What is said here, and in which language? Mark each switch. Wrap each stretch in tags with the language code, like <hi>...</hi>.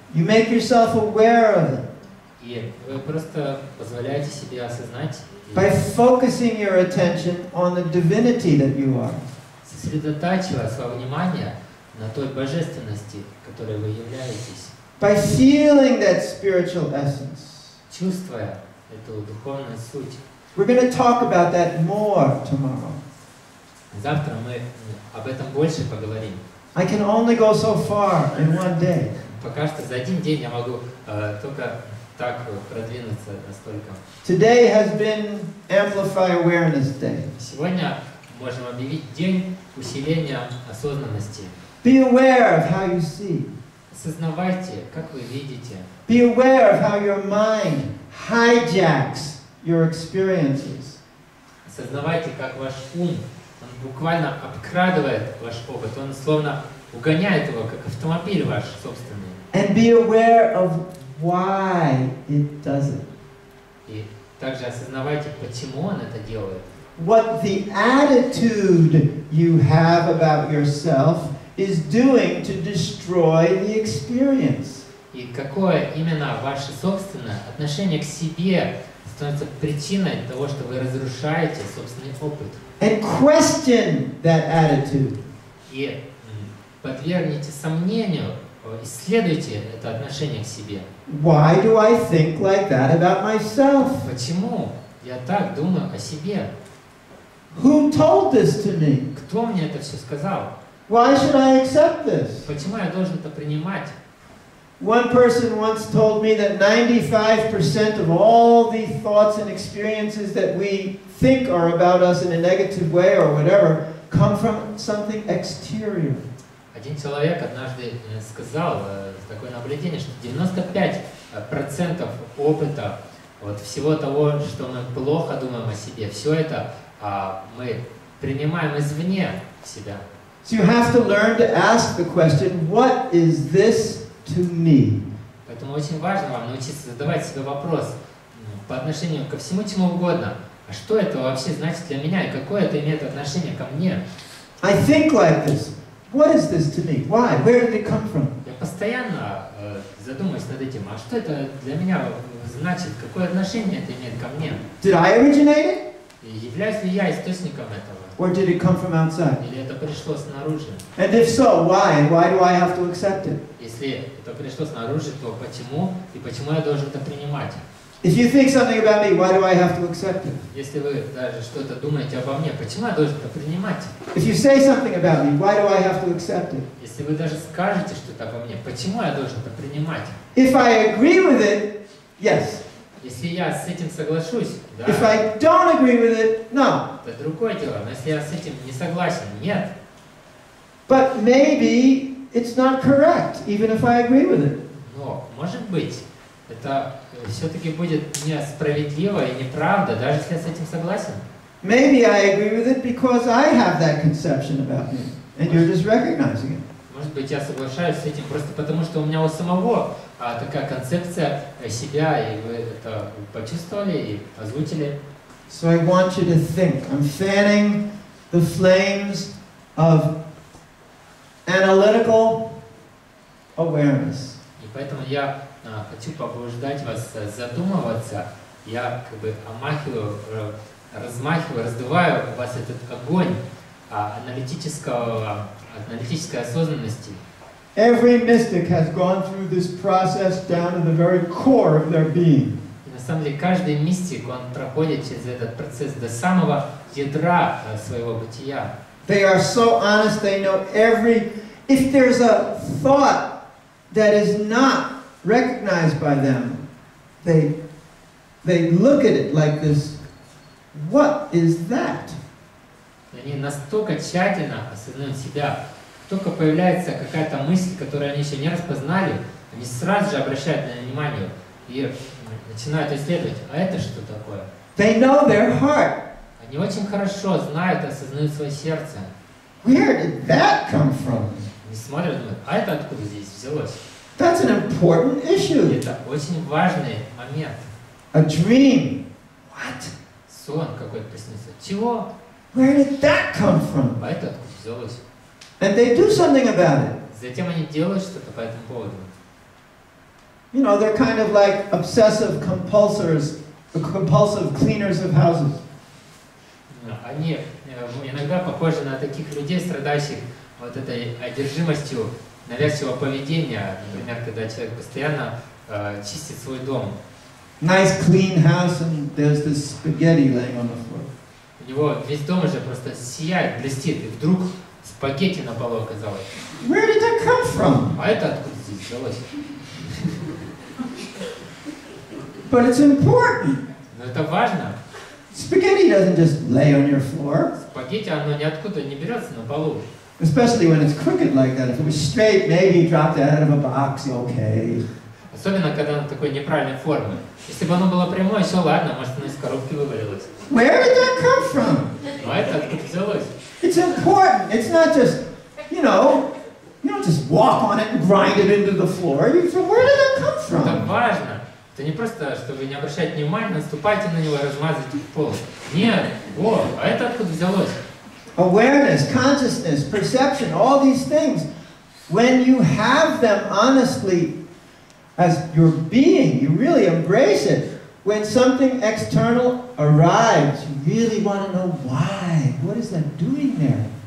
<en>You make yourself aware of it.</en> <ru>И вы просто позволяете себе осознать,</ru> <en>By focusing your attention on the divinity that you are.</en> <ru>сосредотачивая свое внимание на той божественности, которой вы являетесь,</ru> <en>by feeling that spiritual essence.</en> <ru>чувствуя эту духовную суть.</ru> <en>We're going to talk about that more tomorrow.</en> <ru>Завтра мы об этом больше поговорим.</ru> <en>I can only go so far in one day.</en> <ru>Пока что за один день я могу только так продвинуться настолько.</ru> <en>Today has been Amplify Awareness Day.</en> <ru>Сегодня можем объявить день усиления осознанности.</ru> <en>Be aware of how you see.</en> <ru>Осознавайте, как вы видите.</ru> <en>Be aware of how your mind hijacks your experiences.</en> <ru>Осознавайте, как ваш ум, он буквально обкрадывает ваш опыт, он словно угоняет его, как автомобиль ваш собственный.</ru> <en>And be aware of why it does it.</en> <ru>И также осознавайте, почему он это делает.</ru> <en>What the attitude you have about yourself is doing to destroy the experience.</en> <ru>И какое именно ваше собственное отношение к себе становится причиной того, что вы разрушаете собственный опыт.</ru> <en>And question that attitude.</en> <ru>И подвергните сомнению, исследуйте это отношение к себе.</ru> <en>Why do I think like that about myself?</en> <ru>Почему я так думаю о себе?</ru> <en>Who told this to me?</en> <ru>Кто мне это все сказал?</ru> <en>Why should I accept this?</en> <ru>Почему я должен это принимать?</ru> <en>One person once told me that 95% of all the thoughts and experiences that we think are about us in a negative way or whatever come from something exterior.</en> <ru>Один человек однажды сказал такое наблюдение, что 95% опыта, вот всего того, что мы плохо думаем о себе, все это мы принимаем извне себя.</ru> <en>So you have to learn to ask the question, what is this to me?</en> <ru>Поэтому очень важно вам научиться задавать себе вопрос по отношению ко всему, чему угодно. А что это вообще значит для меня и какое это имеет отношение ко мне?</ru> <en>I think like this. What is this to me? Why? Where did it come from?</en> <ru>Я постоянно задумываюсь над этим. А что это для меня значит? Какое отношение это имеет ко мне?</ru> <en>Did I originate it?</en> <ru>И являюсь ли я источником этого?</ru> <en>Or did it come from outside?</en> <ru>Или это пришло снаружи?</ru> <en>And if so, why? And why do I have to accept it?</en> <ru>Если это пришло снаружи, то почему? И почему я должен это принимать?</ru> <en>If you think something about me, why do I have to accept it?</en> <ru>Если вы даже что-то думаете обо мне, почему я должен это принимать?</ru> <en>If you say something about me, why do I have to accept it?</en> <ru>Если вы даже скажете что-то обо мне, почему я должен это принимать?</ru> <en>If I agree with it, yes.</en> <ru>Если я с этим соглашусь, да.</ru> <en>If I don't agree with it, no.</en> <ru>Это другое дело. Но если я с этим не согласен, нет.</ru> <en>But maybe it's not correct, even if I agree with it.</en> <ru>Но, может быть, это все-таки будет несправедливо и неправда, даже если я с этим согласен.</ru> <en>Maybe I agree with it because I have that conception about me, and you're just recognizing it.</en> <ru>Может быть, я соглашаюсь с этим просто потому, что у меня у самого такая концепция себя, и вы это почувствовали и озвучили.</ru> <en>So I want you to think. I'm fanning the flames of analytical awareness.</en> <ru>И поэтому я хочу побуждать вас задумываться. Я как бы омахиваю, размахиваю, раздуваю у вас этот огонь аналитической осознанности.</ru> <en>Every mystic has gone through this process down to the very core of their being.</en> <ru>И на самом деле каждый мистик, он проходит через этот процесс до самого ядра своего бытия.</ru> <en>They are so honest, they know every... If there's a thought that is not recognized by them, they look at it like this, what is that?</en> <ru>Они настолько тщательно осознают себя. Только появляется какая-то мысль, которую они еще не распознали, они сразу же обращают на нее внимание и начинают исследовать. А это что такое?</ru> <en>They know their heart.</en> <ru>Они очень хорошо знают и осознают свое сердце.</ru> <en>Where did that come from?</en> <ru>Они смотрят и думают, а это откуда здесь взялось?</ru> <en>That's an important issue.</en> <ru>Это очень важный момент.</ru> <en>A dream. What?</en> <ru>Сон какой-то приснился. Чего?</ru> <en>Where did that come from?</en> <ru>А это откуда взялось?</ru> <en>And they do something about it.</en> <ru>Затем они делают что-то по этому поводу.</ru> <en>You know, they're kind of like obsessive compulsive cleaners of houses.</en> <ru>они иногда похожи на таких людей, страдающих вот этой одержимостью навязчивого поведения. Например, когда человек постоянно чистит свой дом.</ru> <en>Nice clean house and there's this spaghetti laying on the floor.</en> <ru>У него весь дом уже просто сияет, блестит, и вдруг спагетти на полу оказалось.</ru> <en>Where did that come from?</en> <ru>А это откуда здесь взялось?</ru> <en>But it's important.</en> <ru>Но это важно.</ru> <en>Spaghetti doesn't just lay on your floor.</en> <ru>Спагетти, оно ниоткуда не берется на полу.</ru> <en>Especially when it's crooked like that. If it was straight, maybe you dropped it out of a box, okay.</en> <ru>Особенно, когда оно такой неправильной формы. Если бы оно было прямое, все ладно, может оно из коробки вывалилось.</ru> <en>Where did that come from?</en> <ru>Но это откуда взялось?</ru> <en>It's important. It's not just, you don't just walk on it and grind it into the floor. So where did that come</en> <ru>Это</ru> <en>from?</en> <ru>важно. Это не просто, что вы не обращаете внимания, наступайте на него и размазывайте в пол. Нет, а это откуда взялось?</ru> <en>Awareness, consciousness, perception, all these things. When you have them honestly as your being, you really embrace it. When something external arrives, you really want to know why. What is that doing there?</en>